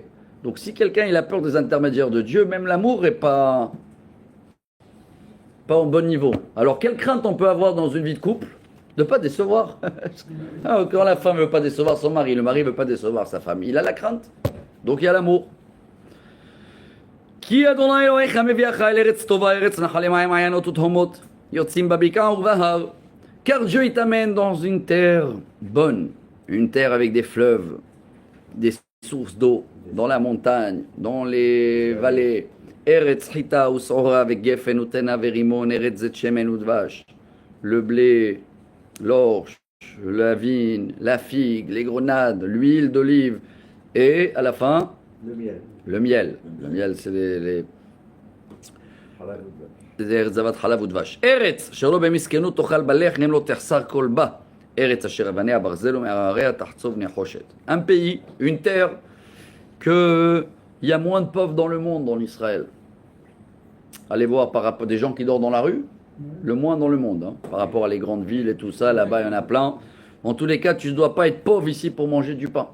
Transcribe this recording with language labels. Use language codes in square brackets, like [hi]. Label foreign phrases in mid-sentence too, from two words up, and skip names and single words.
[fr] Donc si quelqu'un il a peur des intermédiaires de Dieu, même l'amour est pas au bon niveau. Alors quelle crainte on peut avoir dans une vie de couple? De ne pas décevoir. Quand la femme ne veut pas décevoir son mari, le mari ne veut pas décevoir sa femme, il a la crainte. Donc il y a l'amour. [he] כי אדוני אלוהיך מביאך אל ארץ טובה, ארץ נחלי מים מעיינות ותהומות, יוצאים בבקעה ובהר. [fr] Car Dieu il t'amène dans une terre bonne, une terre avec des fleuves, des sources d'eau, dans la montagne, dans les vallées. [he] ארץ חיטה ושעורה avec גפן ותאנה ורימון, ארץ זית שמן ודבש. [fr] Le blé, l'orge, la vigne, la figue, les grenades, l'huile d'olive et à la fin Le miel. le miel. Le miel c'est les [he] זבת חלב ודבש. ארץ שלא במסכנות תאכל בלחם לא תחסר כל בה. ארץ אשר אבניה ברזל ומהרריה תחצוב נחושת. [fr] Un pays, une terre que il y a moins de pauvres dans le monde en Israël. Allez voir par rapport des gens qui dorment dans la rue, le moins dans le monde, hein, par rapport à les grandes villes et tout ça, là-bas il y en a plein. En tous les cas, tu ne dois pas être pauvre ici pour manger du pain.